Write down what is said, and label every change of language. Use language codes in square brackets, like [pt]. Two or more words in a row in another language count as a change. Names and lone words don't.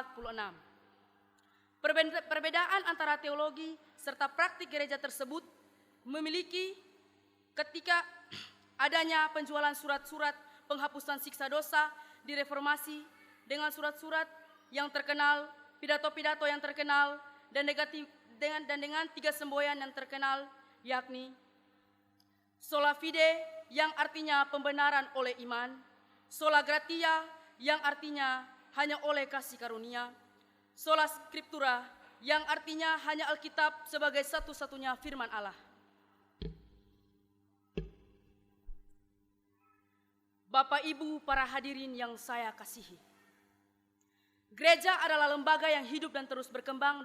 [id] Perbedaan antara teologi serta praktik gereja tersebut memiliki ketika adanya penjualan surat-surat penghapusan siksa dosa di reformasi dengan surat-surat yang terkenal, pidato-pidato yang terkenal, dan dengan 3 semboyan yang terkenal, yakni [la] sola fide [id] yang artinya pembenaran oleh iman, [la] sola gratia [id] yang artinya hanya oleh kasih karunia, [la] sola scriptura [id] yang artinya hanya Alkitab sebagai satu-satunya firman Allah. Bapak, Ibu, para hadirin yang saya kasihi, Gereja adalah lembaga yang hidup dan terus berkembang